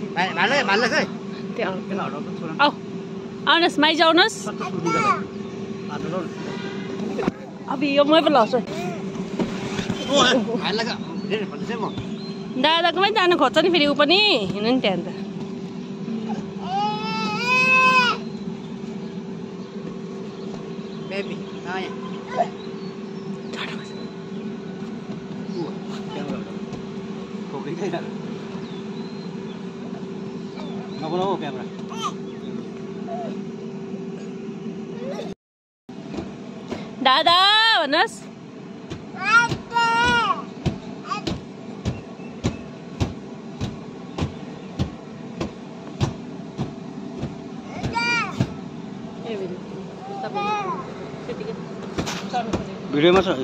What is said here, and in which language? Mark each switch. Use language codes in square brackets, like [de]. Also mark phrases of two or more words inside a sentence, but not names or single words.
[ms] Malas eh. [ne] आउ आउनुहोस् माइज आउनुहोस् अब यो मै पो लाउँछु दादाकोमै जानु खोज्छ नि फेरि ऊ पनि हिँड्नु नि त्यहाँ त [ms] Baby, nanya. Kau kena tak? Ngapa kamera? [ne] दादा भन्नुहोस् भिडियोमा छ